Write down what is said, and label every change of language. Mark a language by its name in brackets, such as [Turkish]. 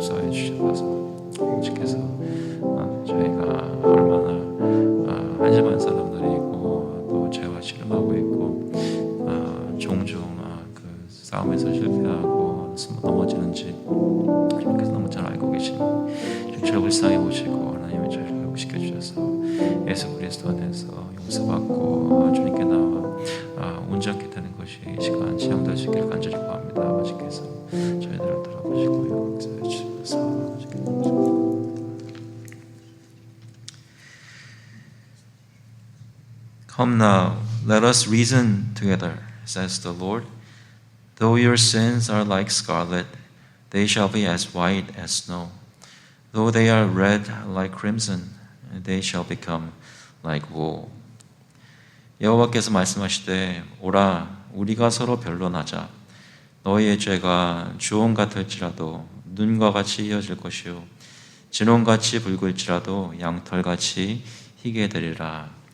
[Korean] 주셔서 주께서 저희가 얼마나 한심한 사람들이고 또 죄와 씨름하고 있고 종종 그 싸움에서 실패하고 넘어지는지 주님께서 너무 잘 알고 계시니 저를 불쌍히 보시고 하나님의 저희를 회복시켜 주셔서 예수 그리스도 안에서 용서받고 주님께 나와 온전케 되는 것이 이 시간 지향될 수 있기를 간절히 구합니다. 아버지께서 저희들을 돌아보시고 용서해 주셔서 아버지께 [English] Come now, let us reason together, says the Lord. Though your sins are like scarlet, they shall be as white as snow. Though they are red like crimson, they shall become like wool. [Korean] 여호와께서 말씀하시되 오라 우리가 서로 변론하자. 너희의 죄가 주홍 같을지라도 눈과 같이 희어질 것이요 진홍같이 붉을지라도 양털같이 희게 되리라.